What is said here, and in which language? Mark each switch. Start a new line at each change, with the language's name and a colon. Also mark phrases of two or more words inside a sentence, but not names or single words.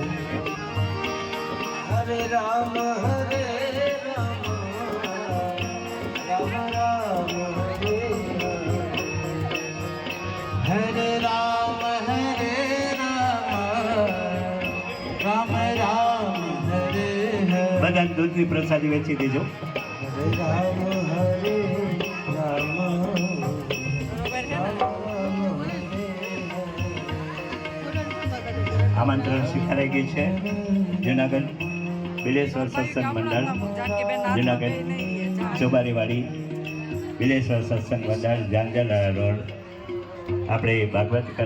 Sanskrit: हरे राम हरे राम राम राम हरे हरे हरे राम राम राम हरे हरे
Gujarati: બધા દૂધની પ્રસાદી વેચી દેજો.
Sanskrit: हरे राम हरे राम राम हरे
Gujarati: આમંત્રણ સ્વીકારાઈ ગઈ છે. જુનાગઢ બિલેશ્વર સત્સંગ મંડળ, જુનાગઢ ચોબારીવાડી બિલેશ્વર સત્સંગ મંડળ, જાંજલ રોડ. આપણે ભાગવત